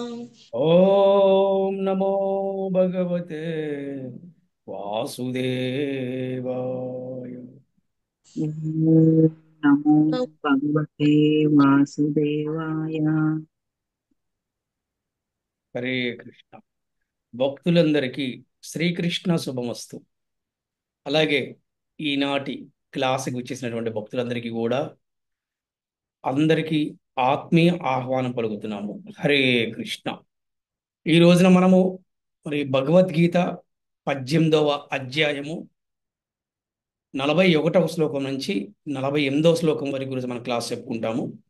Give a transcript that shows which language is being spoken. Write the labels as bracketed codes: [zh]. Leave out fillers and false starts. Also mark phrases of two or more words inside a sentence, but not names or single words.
[sa] ओम नमो भगवते वासुदेवाय। ओम नमो भगवते वासुदेवाय। [te] హరే కృష్ణ. భక్తులందరికీ శ్రీకృష్ణ శుభమస్తు. అలాగే ఈనాటి క్లాసుకి వచ్చేసినటువంటి భక్తులందరికీ కూడా అందరికీ ఆత్మీయ ఆహ్వానం పలుకుతున్నాము. హరే కృష్ణ. ఈ రోజున మనము భగవద్గీత 18వ అధ్యాయము 41వ శ్లోకం నుంచి 48వ శ్లోకం వరకు ఈరోజు మనం క్లాస్ చెప్పుకుంటాము.